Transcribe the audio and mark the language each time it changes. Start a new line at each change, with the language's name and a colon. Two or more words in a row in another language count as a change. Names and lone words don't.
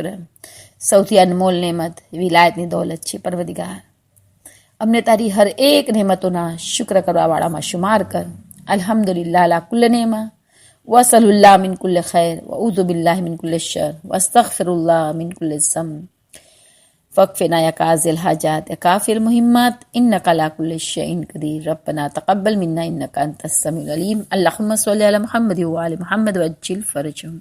Gujarati: સૌથી અનમોલ નેમત વિલાયતની દોલત છે. પરવરદિગાર, અમને તારી હર એક નેમતોના શુક્ર કરવાવાળામાં શુમાર કર.
Arabic: الحمد لله على كل نعمة وأسأل الله من كل خير وأعوذ بالله من كل شر وأستغفر الله من كل ذنب فاكفنا يا قاضي الحاجات يا كافي المهمات إنك على كل شيء قدير ربنا تقبل منا إنك أنت السميع العليم اللهم صل على محمد وآل محمد وعجل فرجهم.